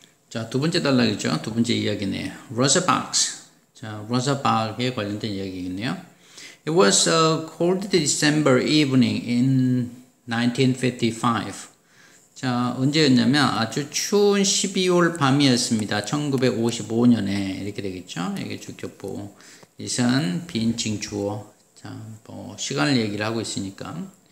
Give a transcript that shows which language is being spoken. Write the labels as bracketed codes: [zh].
[ko] 자, 두 번째 단락이죠. 두 번째 이야기네요. Rosa Parks. 자, Rosa Parks에 관련된 이야기겠네요. [en] It was a cold December evening in 1955. [ko] 자, 언제였냐면 아주 추운 12월 밤이었습니다. 1955년에 이렇게 되겠죠. 이게 주격보. 이선 비인칭 주어. 자, 시간을 얘기를 하고 있으니까.